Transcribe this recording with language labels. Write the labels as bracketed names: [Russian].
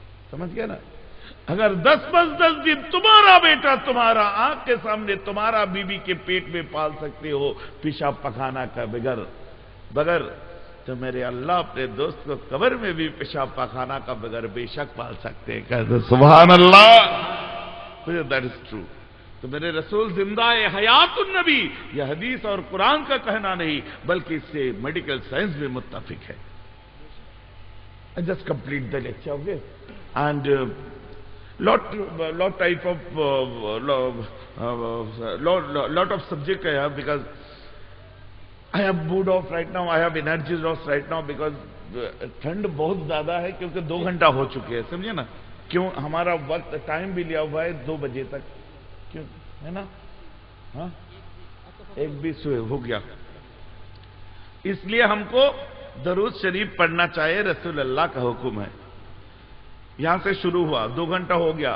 [Urdu] سمجھ گئے نا؟ اگر 10 ماہ 10 دن تمہارا بیٹا تمہارا آنکھ کے سامنے تمہارا بیوی کے پیٹ میں پال سکتے ہو پیشاب پخانا کا بغیر تو میرے اللہ اپنے دوست کو قبر میں بھی پیشاب پخانا کا بغیر بے شک پال سکتے ہیں. کہتے سبحان اللہ. [English] That is true. [Urdu] تو میرے رسول زندہ ہے، حیات النبی. یہ حدیث اور قرآن کا کہنا نہیں بلکہ اس سے میڈیکل سائنس بھی متفق ہے. [English] Just complete the lecture okay. And lot type of lot of subject I have because I have mood off right now, I have energy loss right now because [Urdu] ٹھنڈ بہت زیادہ ہے کیونکہ 2 گھنٹہ ہو چکے ہیں. سمجھے نا؟ کیوں؟ ہمارا وقت ٹائم بھی لیا ہوا ہے 2 بجے تک. کیوں ہے نا؟ ہاں 1:20 ہو گیا. اس لیے ہم کو درود شریف پڑھنا چاہیے. رسول اللہ کا حکم ہے. یہاں سے شروع ہوا 2 گھنٹہ ہو گیا.